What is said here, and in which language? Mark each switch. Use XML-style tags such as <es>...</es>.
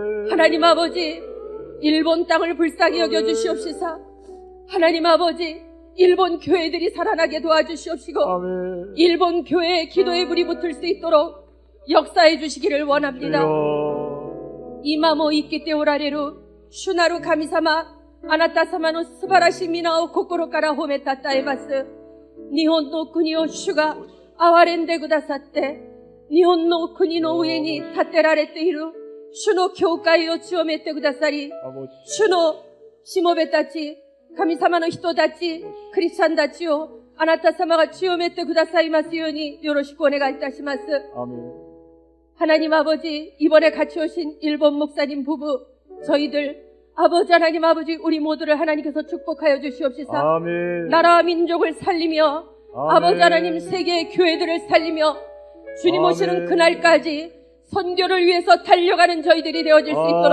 <ko>하나님 아버지, 일본 땅을 불쌍히 여겨 주시옵시사 하나님 아버지, 일본 교회들이 살아나게 도와주시옵시고 일본 교회의 기도의 불이 붙을 수 있도록 역사해 주시기를 원합니다.</ko> <ja>이마모 이끼때 오라레루 슈나루 가미사마 아나타사마노 스바라시 미나오 코코로 까라 호메타타 에바스 日本の国を主が憐れんでくださって、日本の国の上に建てられている主の教会を強めてくださり、主のしもべたち、神様の人たち、クリスチャンたちをあなた様が強めてくださいますようによろしくお願いいたします。</ja> <ko>하나님 아버지, 이번에 같이 오신 일본 목사님 부부, 저희들 아버지 하나님 아버지 우리 모두를 하나님께서 축복하여 주시옵시사. 아멘. 나라와 민족을 살리며 아멘. 아버지 하나님 세계의 교회들을 살리며 주님 오시는 아멘. 그날까지 선교를 위해서 달려가는 저희들이 되어질 수 있도록</ko>